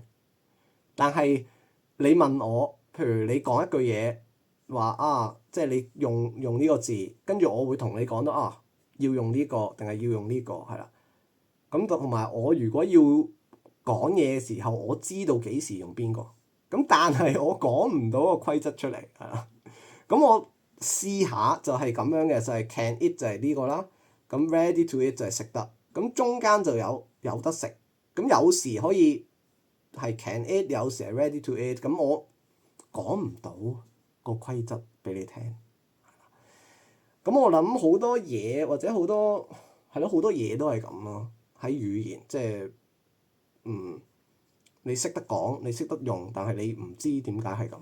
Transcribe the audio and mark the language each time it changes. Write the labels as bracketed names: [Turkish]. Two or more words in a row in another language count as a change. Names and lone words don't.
[Cantonese] 但係你問我，譬如你講一句嘢話啊，即係你用呢個字，跟住我會同你講到啊，要用呢個定係要用呢個係啦。咁同埋我如果要講嘢嘅時候，我知道幾時用邊個。咁但係我講唔到個規則出嚟係啦。咁我試下就係咁樣嘅，就係 [English] can eat [Cantonese] 就係呢個啦。咁 [English] ready to eat [Cantonese] 就係食得。咁中間就有得食。咁有時可以係 [English] can eat， [Cantonese] 有時係 [English] ready to eat。 [Cantonese] 咁我講唔到個規則俾你聽。咁我諗好多嘢或者好多係咯，好多嘢都係咁咯。喺語言即係你識得講，你識得用，但係你唔知點解係咁。